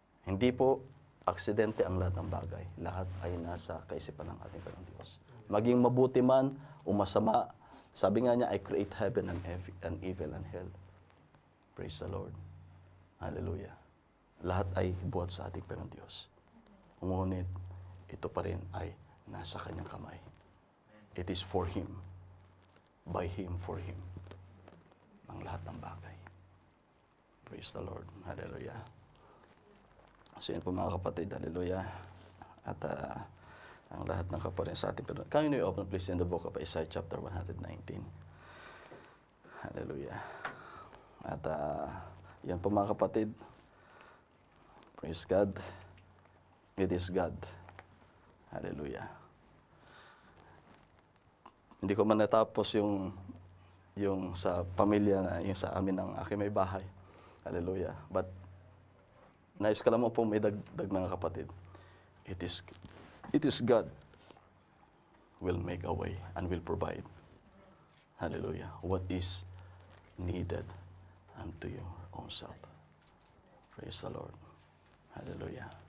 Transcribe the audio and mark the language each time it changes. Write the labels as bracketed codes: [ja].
[tl] Hindi po aksidente ang lahat ng bagay. Lahat ay nasa kaisipan ng ating Panginoon Diyos. Maging mabuti man o masama, sabi nga niya, [en] I create heaven and evil and hell. Praise the Lord. [tl] Hallelujah. Lahat ay buhat sa ating Panginoon Diyos. Ngunit, ito pa rin ay nasa kanyang kamay. [en] It is for Him, by Him, for Him, [tl] ang lahat ng bagay. [en] Praise the Lord. [tl] Hallelujah. So yun po mga kapatid, hallelujah. At ang lahat ng kapatid sa ating Panginoon. [en] Can you open please in the book of Isaiah chapter 119? [tl] Hallelujah. At yan po mga kapatid. [en] Praise God. It is God. [tl] Hallelujah. Hindi ko man natapos yung sa pamilya na yung sa amin ng aking may bahay. Hallelujah. But nais ka lang mo po may dagdag mga kapatid. [en] It is God will make a way and will provide. Hallelujah. What is needed unto your own self. Praise the Lord. Hallelujah.